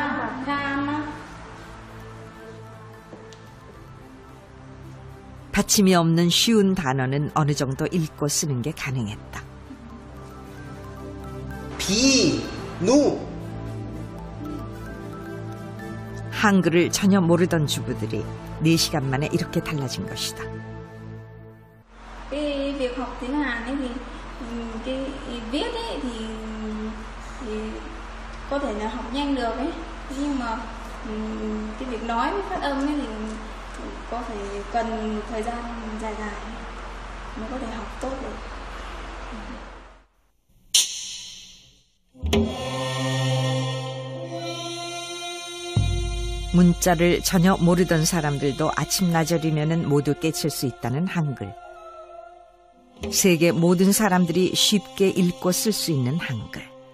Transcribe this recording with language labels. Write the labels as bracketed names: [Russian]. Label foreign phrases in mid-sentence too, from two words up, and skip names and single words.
[Korean] 받침이 없는 쉬운 단어는 어느 정도 읽고 쓰는 게 가능했다. 비누 한글을 전혀 모르던 주부들이 4시간 만에 이렇게 달라진 것이다. [Vietnamese] Cái việc học tiếng Hàn ấy thì cái viết ấy thì có thể là học nhanh được ấy, nhưng mà cái việc nói với phát âm ấy thì có thể cần thời gian dài dài mới có thể học tốt được. [Korean] 문자를 전혀 모르던 사람들도 아침나절이면 모두 깨칠 수 있다는 한글. 세계 모든 사람들이 쉽게 읽고 쓸 수 있는 한글.